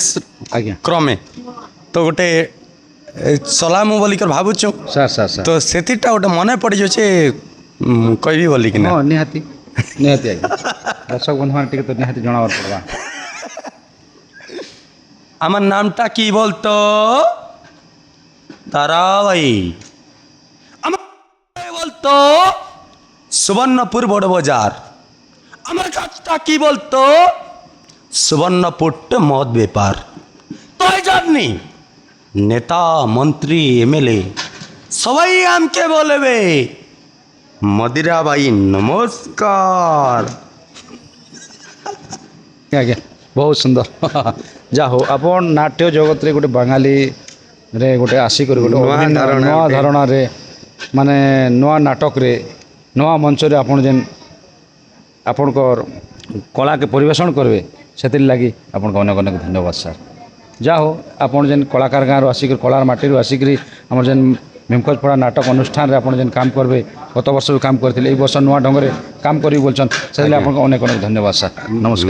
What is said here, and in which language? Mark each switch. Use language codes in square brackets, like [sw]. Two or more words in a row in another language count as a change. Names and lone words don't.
[or] ଆଜ୍ଞା କ୍ରମେ ତ ଗୋଟେ ଚଲାମୁ ବୋଲିକରି ଭାବୁଛୁ ସାର୍ ସାର୍ ସାର୍ ତ ସେଥିଟା ଗୋଟେ ମନେ ପଡ଼ିଯାଉଛି କହିବି ବୋଲିକି ନା ହଁ ନିହାତି ନିହାତି ଆଜ୍ଞା ଦର୍ଶକ ବନ୍ଧୁମାନେ ଟିକେ ତ ନିହାତି ଜଣାବାର ପଡ଼ବା [bn] আমার নামটা কি বলতো তারাবাই আমার বলতো সুবর্ণপুর বড় বাজার আমার কাজটা কি বলতো সুবর্ণপুর মদ ব্যাপার তাই জানি নেতা মন্ত্রী এমএলএ সবাই আমাকে বলবে মদিরা ভাই নমস্কার [or] ଆଜ୍ଞା ବହୁତ ସୁନ୍ଦର ଯାହା ହଉ ଆପଣ ନାଟ୍ୟ ଜଗତରେ ଗୋଟେ ବାঙାଲିରେ ଗୋଟେ ଆସିକରି ଗୋଟେ ନୂଆ ଅଭିନୟ, ଧାରଣା ନୂଆ ଗୋଟେ। ଧାରଣାରେ ମାନେ ନୂଆ ନାଟକରେ ନୂଆ ମଞ୍ଚରେ ଆପଣ ଯେନ୍ ଆପଣଙ୍କର କଳାକେ ପରିବେଷଣ କରିବେ ସେଥିର୍ଲାଗି ଆପଣଙ୍କୁ ଅନେକ ଅନେକ ଧନ୍ୟବାଦ ସାର୍ ଯାହା ହଉ ଆପଣ ଯେନ୍ କଳାକାର ଗାଁରୁ ଆସିକରି କଳାର ମାଟିରୁ ଆସିକରି ଆମର ଯେନ୍ ଭୀମଖୋଜପଡ଼ା ନାଟକ ଅନୁଷ୍ଠାନରେ ଆପଣ ଯେନ୍ କାମ କରିବେ ଗତ ବର୍ଷ ବି କାମ କରିଥିଲେ ଏଇ ବର୍ଷ ନୂଆ ଢଙ୍ଗରେ କାମ କରିବି ବୋଲଛନ୍ ସେଥିଲାଗି ଆପଣଙ୍କୁ ଅନେକ ଅନେକ ଧନ୍ୟବାଦ ସାର୍ ନମସ୍କାର